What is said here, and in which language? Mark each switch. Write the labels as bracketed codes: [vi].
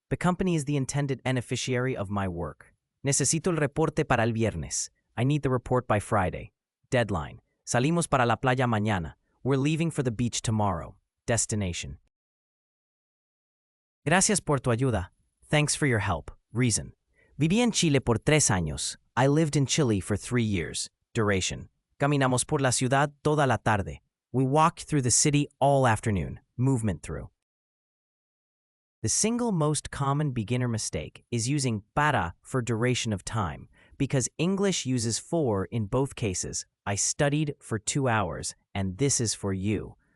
[en] The company is the intended beneficiary of my work. [es] Necesito el reporte para el viernes. [en] I need the report by Friday. Deadline. [es] Salimos para la playa mañana. [en] We're leaving for the beach tomorrow. Destination. [es] Gracias por tu ayuda. [en] Thanks for your help. Reason. [es] Viví en Chile por 3 años. [en] I lived in Chile for 3 years. Duration. [es] Caminamos por la ciudad toda la tarde. [en] We walked through the city all afternoon. Movement through. The single most common beginner mistake is using para for duration of time, because English uses for in both cases. I studied for 2 hours, and this is for you.